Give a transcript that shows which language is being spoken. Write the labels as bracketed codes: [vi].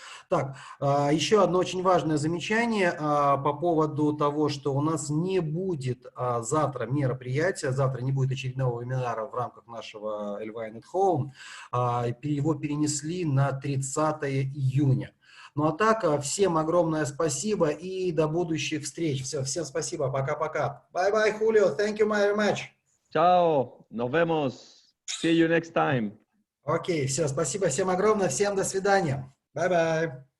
[ru] Так, еще одно очень важное замечание по поводу того, что у нас не будет завтра мероприятия, завтра не будет очередного вебинара в рамках нашего Эльвайн at Home, его перенесли на 30 июня. Ну а так, всем огромное спасибо и до будущих встреч. Все, всем спасибо, пока-пока. [en] Bye-bye, Хулио, thank you very much. [es] Ciao, nos vemos. [en] See you next time. [ru] Окей, все, спасибо всем огромное, всем до свидания. [en] Bye-bye.